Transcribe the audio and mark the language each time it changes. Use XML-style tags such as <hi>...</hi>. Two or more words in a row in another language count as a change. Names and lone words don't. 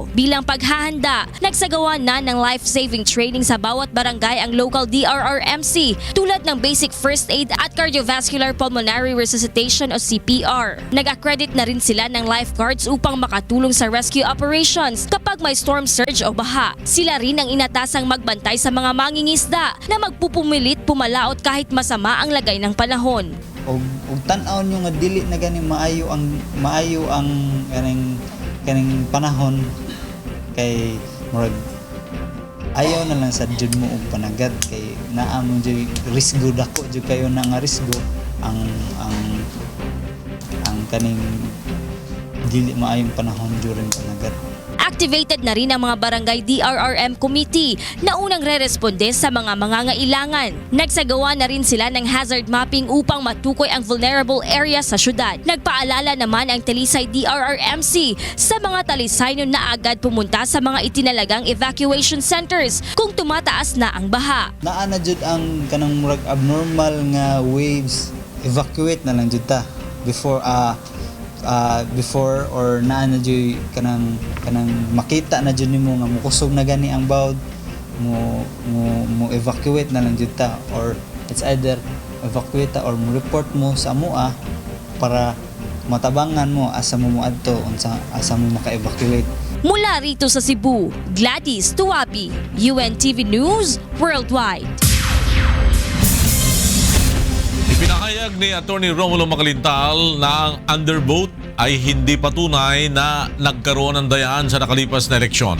<tl>Bilang paghahanda, nagsagawa na ng</tl> <en>life-saving training</en> <tl>sa bawat barangay ang local DRRMC tulad ng</tl> <en>basic first aid</en> <tl>at</tl> <en>cardiovascular pulmonary resuscitation</en> <tl>o CPR. Nag-accredit na rin sila ng lifeguards upang makatulong sa</tl> <en>rescue operations</en> <tl>kapag may</tl> <en>storm surge</en> <tl>o baha. Sila rin ang inatasang magbantay sa mga mangingisda na magpupumilit pumalaot kahit masama ang lagay ng panahon.</tl> <ceb>Og tan-aw nyo nga dili na gani maayo ang kaning panahon kay murag ayaw na lang sa jud mo og panagad kay naa mo jud risgo dako jud kayo na nga risgo ang kaning dili maayong panahon during panagat.</ceb> <tl>Activated na rin ang mga barangay DRRM committee na unang re-responde sa mga mangangailangan. Nagsagawa na rin sila ng</tl> <en>hazard mapping</en> <tl>upang matukoy ang</tl> <en>vulnerable area</en> <tl>sa syudad. Nagpaalala naman ang Talisay DRRMC sa mga Talisayno na agad pumunta sa mga itinalagang</tl> <en>evacuation centers</en> <tl>kung tumataas na ang baha.</tl> <ceb>Naa na jud ang kanang murag abnormal nga waves, evacuate na lang jud ta before or naa na jud kanang makita na jud nimo nga mukusog na gani ang bawd mo evacuate na lang jud ta or</ceb> <en>it's either</en> <ceb>evacuate ta or mo report mo sa MOA para matabangan mo asa mo moadto unsa asa mo maka-evacuate.</ceb> <tl>Mula rito sa Cebu, Gladys Tuabi, UNTV News Worldwide. Ipinahayag ni Atty. Romulo Macalintal na ang undervote ay hindi patunay na nagkaroon ng dayaan sa nakalipas na eleksyon.</tl>